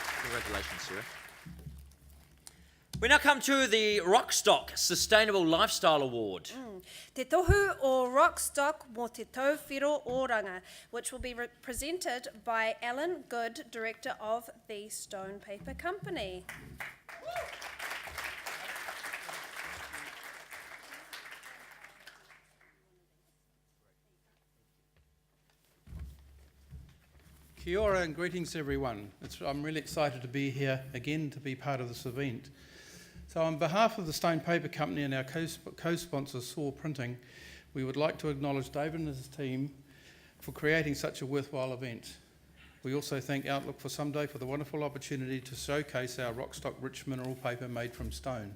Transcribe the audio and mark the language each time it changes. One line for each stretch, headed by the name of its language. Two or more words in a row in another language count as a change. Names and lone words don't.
English: Congratulations, Sarah. We now come to the Rockstock Sustainable Lifestyle Award.
Māori: Te tohu o Rockstock mō te tauwhiro oranga,
English: which will be presented by Alan Good, Director of the Stone Paper Company.
Māori: Kia ora
English: and greetings everyone. I'm really excited to be here again to be part of this event. So on behalf of the Stone Paper Company and our co-sponsor Saw Printing, we would like to acknowledge David and his team for creating such a worthwhile event. We also thank Outlook for Someday for the wonderful opportunity to showcase our Rockstock rich mineral paper made from stone.